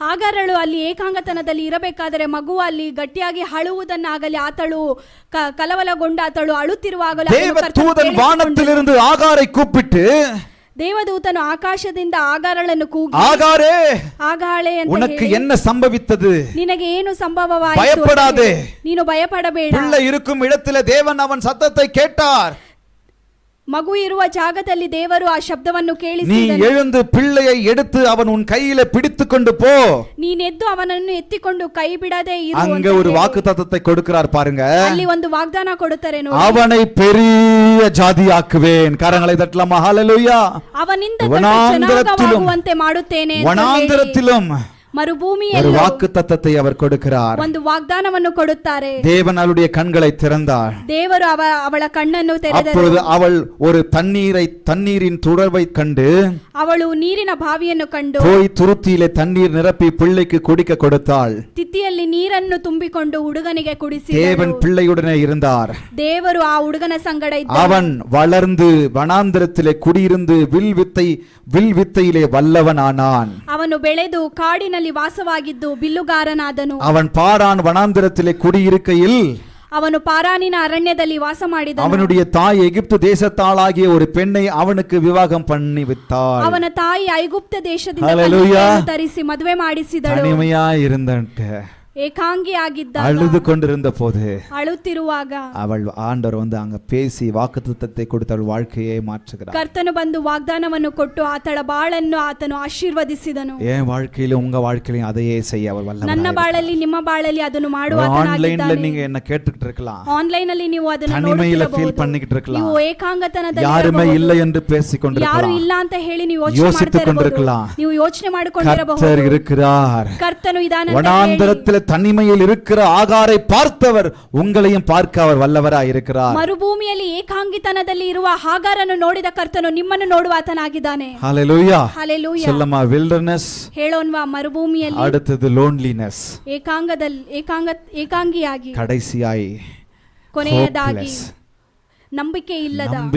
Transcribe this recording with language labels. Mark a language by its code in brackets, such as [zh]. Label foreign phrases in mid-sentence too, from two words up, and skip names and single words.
[kn] ಹಾಗಾರಳು ಅಲ್ಲಿ ಏಕಾಂಗತನದಲ್ಲಿ ಇರಬೇಕಾದರೆ ಮಗು ಅಲ್ಲಿ ಗಟ್ಟಿಯಾಗಿ ಅಳುವುದನ್ನಾಗಲಿ ಆತಳು ಕಲವಲಗೊಂಡಾತಳು ಅಳುತ್ತಿರುವಾಗಲೂ ಅದನ್ನು ಕರ್ತನು [ta] தேவதூதன் [kn] ಕೇಳಿಸಿಕೊಂಡನು. [ta] வானத்திலிருந்து ஆகாரை கூப்பிட்டு, [kn] ದೇವದೂತನು ಆಕಾಶದಿಂದ ಆಗಾರಳನ್ನು ಕೂಗಿ, [ta] ஆகாரே, [kn] ಆಗಾಳೆ ಅಂತ [ta] உனக்கு [kn] ಹೇಳಿ, [ta] என்ன சம்பவித்தது? [kn] ನಿನಗೆ ಏನು ಸಂಭವವಾಯಿತು? [ta] பயப்படாதே. [kn] ನೀನು ಭಯಪಡಬೇಡ. [ta] பிள்ளை இருக்கும் இடத்திலே தேவன் அவன் சத்தத்தை கேட்டார். [kn] ಮಗು ಇರುವ ಜಾಗದಲ್ಲಿ ದೇವರು ಆ ಶಬ್ದವನ್ನು [ta] நீ [kn] ಕೇಳಿಸಿದನು. [ta] எழுந்து பிள்ளையை எடுத்து அவன் உன் கையில பிடித்துக்கொண்டு போ. [kn] ನೀನೆದ್ದು ಅವನನ್ನು ಎತ್ತಿಕೊಂಡು ಕೈ ಬಿಡದೆ ಇರು ಅಂತ [ta] அங்க ஒரு [kn] ಹೇಳಿ. [ta] வாக்குத்தத்தத்தை கொடுக்கிறார் பாருங்க. [kn] ಅಲ್ಲಿ ಒಂದು ವಾಗ್ದಾನ ಕೊಡುತ್ತಾರೆ ನೋಡಿ. [ta] அவனை பெரிய ஜாதியாக்குவேன். கரங்களை தட்டலாமா? ஹalleluya. [kn] ಅವನಿಂದ ದೊಡ್ಡ [ta] வனாந்தரத்திலும் [kn] ಜನಾಂಗವಾಗುವಂತೆ ಮಾಡುತ್ತೇನೆ ಅಂತ ಹೇಳಿ. [ta] வனாந்தரத்திலும் ஒரு [kn] ಮರುಭೂಮಿಯಲ್ಲಿ [ta] வாக்குத்தத்தத்தை அவர் கொடுக்கிறார். [kn] ಒಂದು ವಾಗ್ದಾನವನ್ನು ಕೊಡುತ್ತಾರೆ. [ta] தேவன் அவளுடைய கண்களை திறந்தார். [kn] ದೇವರು ಅವಳ ಕಣ್ಣನ್ನು ತೆರೆದರು. [ta] அப்பொழுது அவள் ஒரு தண்ணீரின் துறவை கண்டு [kn] ಅವಳು ನೀರಿನ ಬಾವಿಯನ್ನು ಕಂಡು [ta] போய் துருத்தியிலே தண்ணீர் நிரப்பி பிள்ளைக்கு குடிக்க கொடுத்தாள். [kn] ತಿತ್ತಿಯಲ್ಲಿ ನೀರನ್ನು ತುಂಬಿಕೊಂಡು ಹುಡುಗನಿಗೆ ಕುಡಿಸಿ. [ta] தேவன் பிள்ளையுடனே இருந்தார். [kn] ದೇವರು ಆ ಹುಡುಗನ ಸಂಗಡ ಇದ್ದರು. [ta] அவன் வளர்ந்து வனாந்தரத்திலே குடியிருந்து வில் வித்தையிலே வல்லவனானான். [kn] ಅವನು ಬೆಳೆದು ಕಾಡಿನಲ್ಲಿ ವಾಸವಾಗಿದ್ದು ಬಿಲ್ಲುಗಾರನಾದನು. [ta] அவன் பாரான் வனாந்தரத்திலே குடியிருக்கையில் [kn] ಅವನು ಪಾರಾನಿನ ಅರಣ್ಯದಲ್ಲಿ ವಾಸ ಮಾಡಿದನು. [ta] அவனுடைய தாய் எகிப்து தேசத்தாளாகிய ஒரு பெண்ணை அவனுக்கு விவாகம் பண்ணி விட்டாள். [kn] ಅವನ ತಾಯಿ ಐಗುಪ್ತ ದೇಶದಿಂದ Hallelujah. ಕನ್ಯೆಯನ್ನು ತರಿಸಿ ಮದುವೆ ಮಾಡಿಸಿದಳು. [ta] தனிமையா இருந்தன்ட்டு [kn] ಏಕಾಂಗಿಯಾಗಿದ್ದ [ta] அழுது கொண்டிருந்த போது [kn] ಅಳುತ್ತಿರುವಾಗ [ta] அவள் ஆண்டவர் வந்து அங்க பேசி வாக்குத்தத்தத்தை கொடுத்து அவள் வாழ்க்கையை மாற்றுகிறார். [kn] ಕರ್ತನು ಬಂದು ವಾಗ್ದಾನವನ್ನು ಕೊಟ್ಟು ಆತಳ ಬಾಳನ್ನು ಆತನು ಆಶೀರ್ವದಿಸಿದನು. [ta] என் வாழ்க்கையிலும் உங்க வாழ்க்கையிலும் அதையே செய்ய அவர் [kn] ನನ್ನ [ta] வல்லவராய் [kn] ಬಾಳಲ್ಲಿ ನಿಮ್ಮ ಬಾಳಲ್ಲಿ ಅದನ್ನು ಮಾಡುವ [ta] ஆன்லைன்ல [kn] ಆತನಾಗಿದ್ದಾನೆ. [ta] நீங்க என்ன கேட்டுக்கிட்டு இருக்கலாம். [kn] ಆನ್ಲೈನ್ ಅಲ್ಲಿ ನೀವು ಅದನ್ನು [ta] தனிமையில [kn] ನೋಡುತ್ತಿರಬಹುದು. [ta] ஃபீல் பண்ணிக்கிட்டு இருக்கலாம். [kn] ನೀವು ಏಕಾಂಗತನದಲ್ಲಿ [ta] யாருமே [kn] ಇರಬಹುದು. [ta] இல்லை என்று பேசிக் [kn] ಯಾರು [ta] கொண்டிருக்கலாம். [kn] ಇಲ್ಲ ಅಂತ ಹೇಳಿ ನೀವು [ta] யோசித்துக் கொண்டிருக்கலாம். [kn] ನೀವು ಯೋಚನೆ ಮಾಡಿಕೊಂಡಿರಬಹುದು. [ta] கர்த்தர் இருக்கிறார். [kn] ಕರ್ತನು ಇದಾನೆ ಅಂತ ಹೇಳಿ. [ta] வனாந்தரத்தில் தனிமையில் இருக்கிற ஆகாரை பார்த்தவர் உங்களையும் பார்க்க அவர் வல்லவராய் இருக்கிறார். [kn] ಮರುಭೂಮಿಯಲ್ಲಿ ಏಕಾಂಗಿತನದಲ್ಲಿ ಇರುವ ಹಾಗಾರನ್ನು ನೋಡಿದ ಕರ್ತನು ನಿಮ್ಮನ್ನು ನೋಡುವ ಆತನಾಗಿದ್ದಾನೆ. ஹalleluya. ಹಲ್ಲೆಲೂಯಾ. [ta] சொல்லமா wilderness, [kn] ಹೇಳೋನ್ವಾ ಮರುಭೂಮಿಯಲ್ಲಿ, [ta] அடுத்தது loneliness, [kn] ಏಕಾಂಗಿಯಾಗಿ, [ta] கடைசியாய் [kn] ಕೊನೆಯದಾಗಿ hopeless, ನಂಬಿಕೆ ಇಲ್ಲದ